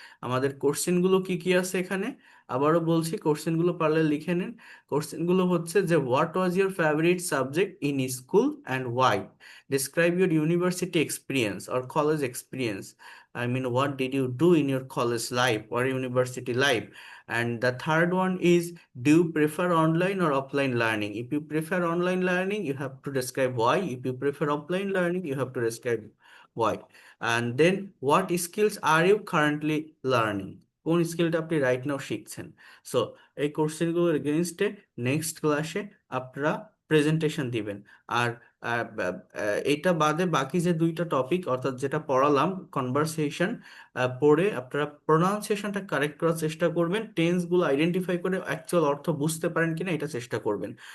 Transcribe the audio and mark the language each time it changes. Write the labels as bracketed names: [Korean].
[Bangla] আমাদের কোশ্চেনগুলো কি কি আছে এখানে আবারও বলছি, কোশ্চেনগুলো পারলে লিখে নিন। কোশ্চেনগুলো হচ্ছে যে [English] What was your favourite subject in school and why, describe your university experience or college experience, I mean what did you do in your college life or university life. And the third one is, do you prefer online or offline learning? If you prefer online learning, you have to describe why. If you prefer offline learning, you have to describe why. And then, what skills are you currently learning? [Bangla] কোন স্কিলটা আপনি right now শিখছেন? So এই কোর্সেরগুলোর এগেনস্টে next ক্লাসে আপনারা presentation দিবেন। আর এটা বাদে বাকি যে দুইটা টপিক, অর্থাৎ যেটা পড়ালাম কনভারসেশন, পড়ে আপনারা প্রোনাউন্সিয়েশনটা কারেক্ট করার চেষ্টা করবেন, টেন্সগুলো আইডেন্টিফাই করে অ্যাকচুয়াল অর্থ বুঝতে পারেন কিনা এটা চেষ্টা করবেন।